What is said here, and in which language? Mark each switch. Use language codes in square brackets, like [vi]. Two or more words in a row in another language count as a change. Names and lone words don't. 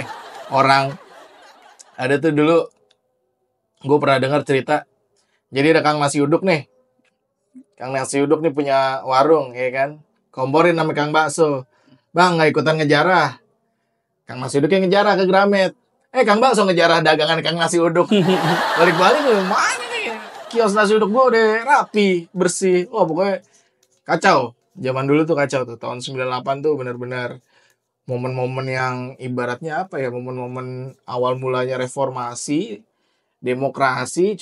[id] Orang ada tuh dulu gue pernah dengar cerita. Jadi ada Kang Nasi Uduk nih. Kang Nasi Uduk nih punya warung, ya kan? Komporin sama Kang Bakso. Bang, nggak ikutan ngejarah. Kang Nasi Uduk yang ngejarah ke Gramet. Kang Bakso ngejarah dagangan Kang Nasi Uduk. Balik-balik mana nih? Kios nasi uduk gue udah rapi, bersih. Oh, pokoknya kacau. Zaman dulu tuh kacau tuh. Tahun 98 tuh benar-benar momen-momen yang ibaratnya apa ya? Momen-momen awal mulanya reformasi, demokrasi.